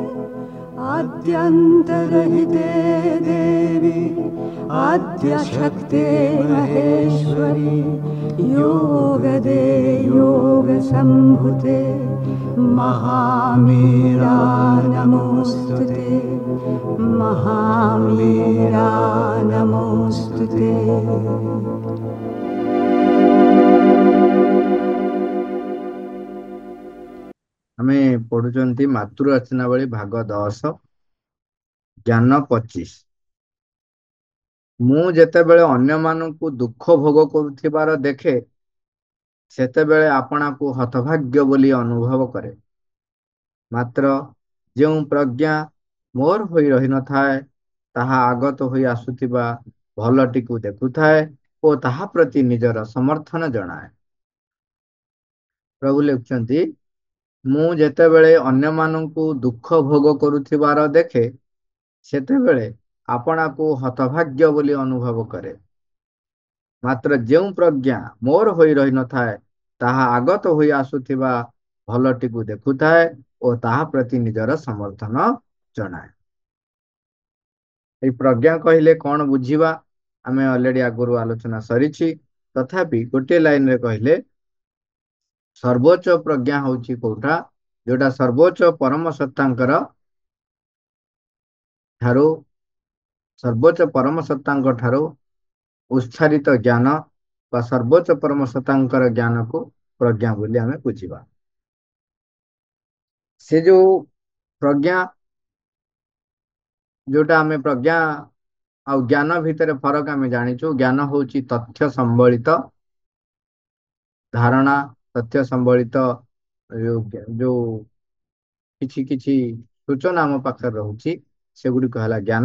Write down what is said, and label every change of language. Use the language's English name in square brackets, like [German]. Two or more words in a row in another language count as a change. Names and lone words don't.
[Sanskrit] आद्यन्तरहिते देवी आद्यशक्ते महेश्वरी योगदे योगसम्भुते महामीरा नमोऽस्तुते महामीरा नमोऽस्तुते। [Odia] ଆମେ ପଢ଼ୁଛନ୍ତି ମାତୃରଚନାବଳୀ ଭାଗ 10 ଜ୍ଞାନ 25। ମୁଁ ଯେତେବେଳେ ଅନ୍ୟ ମାନଙ୍କୁ ଦୁଃଖ ଭୋଗ କରୁଥିବାର ଦେଖେ ସେତେବେଳେ ଆପଣା କୁ ହତଭାଗ୍ୟ ବୋଲି ଅନୁଭବ କରେ। ମାତ୍ର ଯେଉଁ ପ୍ରଜ୍ଞା ମୋର ହୋଇ ରହି ନ ଥାଏ ତାହା ଆଗତ ହୋଇ ଆସୁଥିବା ଭଲଟି କୁ ଦେଖୁଥାଏ ଓ ତାହା ପ୍ରତି ନିଜର ସମର୍ଥନ ଜଣାଏ। ପ୍ରଭୁ ଲେଖୁଛନ୍ତି ମୁଁ ଯେତେବେଳେ ଅନ୍ୟ ମାନଙ୍କୁ ଦୁଃଖ ଭୋଗ କରୁଥିବାର ଦେଖେ ସେତେବେଳେ ଆପଣା କୁ ହତଭାଗ୍ୟ ବୋଲି ଅନୁଭବ କରେ। ମାତ୍ର ଯେଉଁ ପ୍ରଜ୍ଞା ମୋର ହୋଇ ରହି ନ ଥାଏ ତାହା ଆଗତ ହୋଇ ଆସୁଥିବା ଭଲଟି କୁ ଦେଖୁଥାଏ ଓ ତାହା ପ୍ରତି ନିଜର ସମର୍ଥନ ଜଣାଏ। ପ୍ରଜ୍ଞା କହିଲେ କଣ ବୁଝିବା ଆମେ ଅଲରେଡି ଆଗରୁ ଆଲୋଚନା ସାରିଛୁ। ତଥାପି ଗୋଟେ ଲାଇନ ରେ କହିଲେ ସର୍ବୋଚ୍ଚ ପ୍ରଜ୍ଞା ହେଉଛି କଥା ଯେଉଁଟା ସର୍ବୋଚ୍ଚ ପରମ ସତ୍ତାଙ୍କର ଠାରୁ ସର୍ବୋଚ୍ଚ ପରମ ସତ୍ତାଙ୍କ ଠାରୁ ଉଚ୍ଚାରିତ ଜ୍ଞାନ ବା ସର୍ବୋଚ୍ଚ ପରମ ସତ୍ତାଙ୍କର ଜ୍ଞାନ କୁ ପ୍ରଜ୍ଞା ବୋଲି ଆମେ ବୁଝିବା। ସେ ଯେଉଁ ପ୍ରଜ୍ଞା ଯେଉଁଟା ଆମେ ପ୍ରଜ୍ଞା ଆଉ ଜ୍ଞାନ ଭିତର ଫରକ ଆମେ ଜାଣିଛୁ। ଜ୍ଞାନ ହେଉଛି ତଥ୍ୟ ସମ୍ବଳିତ ଧାରଣା ତଥ୍ୟ ସମ୍ବଳିତ ଯେଉଁ କିଛି କିଛି ସୂଚନା ଆମ ପାଖେ ରହୁଛି ସେଗୁଡ଼ି କହିଲା ଜ୍ଞାନ।